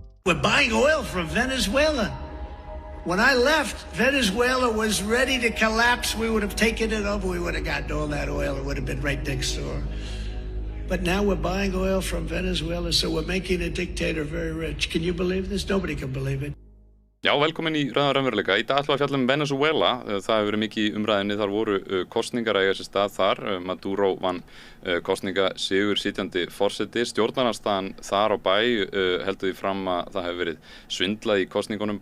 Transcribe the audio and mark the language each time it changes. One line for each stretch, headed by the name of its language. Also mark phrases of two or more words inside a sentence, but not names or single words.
English: We're buying oil from Venezuela. When I left, Venezuela was ready to collapse. We would have taken it over. We would have gotten all that oil. It would have been right next door. But now we're buying oil from Venezuela, so we're making a dictator very rich. Can you believe this? Nobody can believe it.
Icelandic: Já, velkomin í Ræða raunveruleika. Í dag ætlum við að fjalla Venezuela. Það hefur verið mikið í umræðinni. Þar voru kosningar að eiga sér stað þar. Maduro vann kosningasigur sitjandi forseti. Stjórnarandstaðan þar á bæ heldur því fram að það hefur verið svindlað í kosningunum.